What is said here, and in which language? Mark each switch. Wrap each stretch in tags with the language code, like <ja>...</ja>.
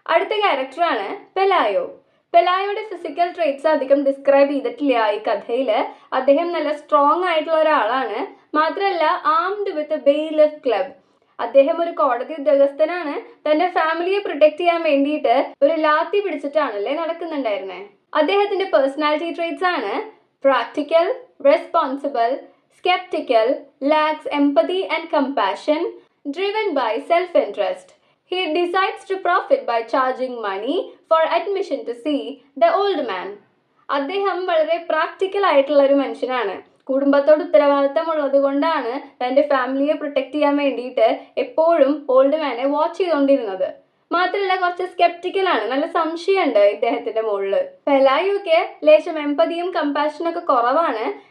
<ml>അടുത്ത ക്യാരക്ടറാണ് പെലായോ. പെലായോയുടെ physical traits അധികം ഡിസ്ക്രൈബ് ചെയ്തിട്ടില്ല ഈ കഥയിൽ. അദ്ദേഹം നല്ല സ്ട്രോങ് ആയിട്ടുള്ള ഒരാളാണ്, മാത്രമല്ല</ml> <en>Armed with bailiff club.</en> <ml>അദ്ദേഹം ഒരു കോടതി ഉദ്യോഗസ്ഥനാണ്. തന്റെ ഫാമിലിയെ പ്രൊട്ടക്ട് ചെയ്യാൻ വേണ്ടിയിട്ട് ഒരു ലാത്തി പിടിച്ചിട്ടാണല്ലേ നടക്കുന്നുണ്ടായിരുന്നേ. അദ്ദേഹത്തിന്റെ</ml> <en>personality traits</en> <ml>ആണ്</ml> <en>Practical, responsible, skeptical, lacks empathy and compassion, driven by self-interest. He decides to profit by charging money for admission to see the old man.</en> <ml>അദ്ദേഹം വളരെ പ്രാക്ടിക്കൽ ആയിട്ടുള്ള ഒരു മനുഷ്യനാണ്. കുടുംബത്തോട് ഉത്തരവാദിത്തമുള്ളത് കൊണ്ടാണ് തൻ്റെ ഫാമിലിയെ പ്രൊട്ടക്ട് ചെയ്യാൻ വേണ്ടിയിട്ട് എപ്പോഴും ഓൾഡ് മാനെ വാച്ച് ചെയ്തുകൊണ്ടിരുന്നത്. മാത്രമല്ല കുറച്ച് സ്കെപ്റ്റിക്കലാണ്, നല്ല സംശയമുണ്ട് ഇദ്ദേഹത്തിന്റെ മുകളിൽ. പെലായോക്ക് ലേശം എമ്പതിയും കമ്പാഷനും ഒക്കെ കുറവാണ്.</ml>